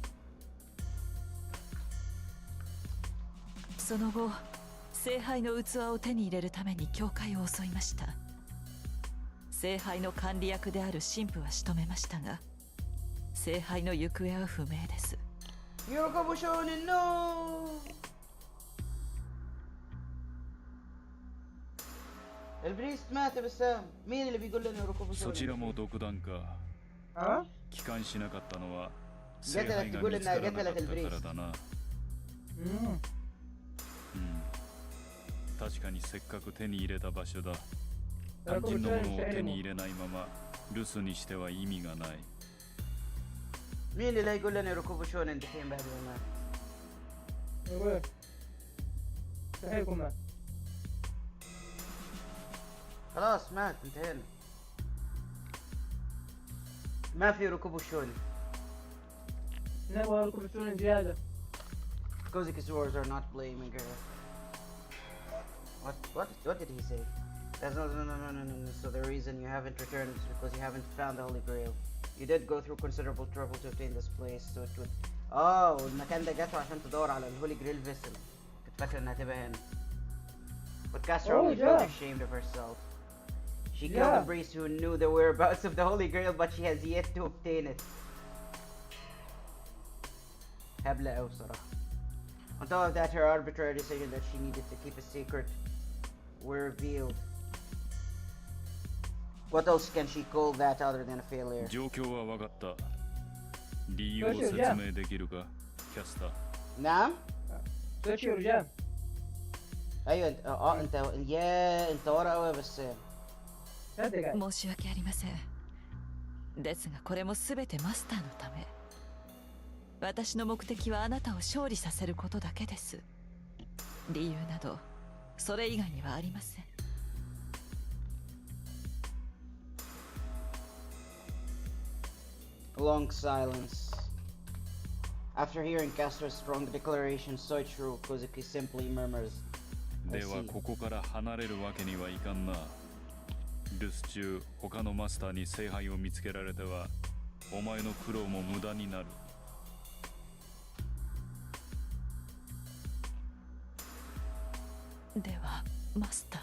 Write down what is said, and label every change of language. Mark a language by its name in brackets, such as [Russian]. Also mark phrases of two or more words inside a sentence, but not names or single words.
[Japanese] その後、聖杯の器を手に入れるために教会を襲いました。聖杯の管理役である神父は仕留めましたが、聖杯の行方は不明です。 [Arabic] يركبوا شونن نو. البريست مات بسام. مين اللي بيقول لنا يركبوا [Japanese] そちら [Arabic] شونن؟ [Japanese] も独断か。 [Arabic] ها؟ [Japanese] 帰還しなかったのは [Arabic] قتلت [Japanese] 聖杯が [Arabic] تقول [Japanese] 見つから [Arabic] إنها [Japanese] なかっ [Arabic] قتلت [Japanese] たから [Arabic] البريست. [Japanese] だな。 امم 確かにせっかく手に入れた場所だ。肝心のものを手に入れないまま留守にしては意味がない。 [Arabic] مين اللي لا يقول لنا يركبوا شونن دحين بعد ما مات؟ يقول مستحيل يكون مات. خلاص مات انتهينا. ما في ركوب شونن. نبغى نركب شونن زيادة. [English] Kozaki's wars are not blaming her. What did he say? That's no. So the reason you haven't returned is because you haven't found the Holy Grail. You did go through considerable trouble to obtain this place, so it would... [Arabic] Oh, المكان ده جاته عشان تدور على [English] the holy grail vessel. [Arabic] كنت فاكر انها تبقى هنا. [English] But Castor only felt ashamed of herself. She killed the priest who knew the whereabouts of the Holy Grail, but she has yet to obtain it. [Arabic] هبلة أوي صراحة. [English] On top of that, her arbitrary decision that she needed to keep a secret were revealed. What else can she call that other than a failure? [Japanese] 状況は分かった。理由を説明できるか、キャスター。 [Arabic] نعم؟ سويتش يا رجال. أيوة انت انت ورا أوي يا بسام. [Japanese] 申し訳ありません。ですがこれも全てマスターのため。私の目的はあなたを勝利させることだけです。理由などそれ以外にはありません。 [English] A long silence. After hearing Castor's strong declaration, Soichiro Kozuki simply murmurs, I [Japanese] では [English] see. [Japanese] ここから離れるわけにはいかんな。留守中、他のマスターに聖杯を見つけられては、お前の苦労も無駄になる。ではマスター。